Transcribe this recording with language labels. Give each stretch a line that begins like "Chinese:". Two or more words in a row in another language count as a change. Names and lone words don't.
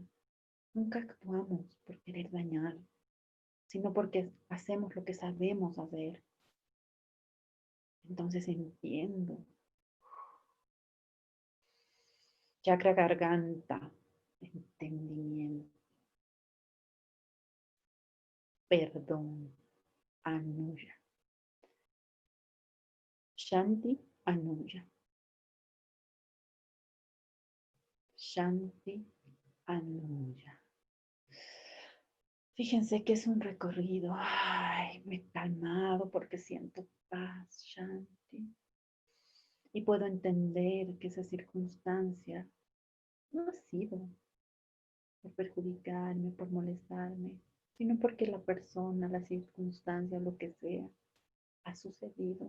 Spanish: Nunca actuamos por querer dañar, sino porque hacemos lo que sabemos hacer. Entonces entiendo. Chakra garganta, entendimiento, perdón,
Sanskrit: anuya. Shanti, anuya. Shanti, anuya.
Spanish: Fíjense que es un recorrido. Ay, me he calmado porque siento paz, Shanti. Y puedo entender que esa circunstancia no ha sido por perjudicarme, por molestarme, sino porque la persona, la circunstancia, lo que sea, ha sucedido.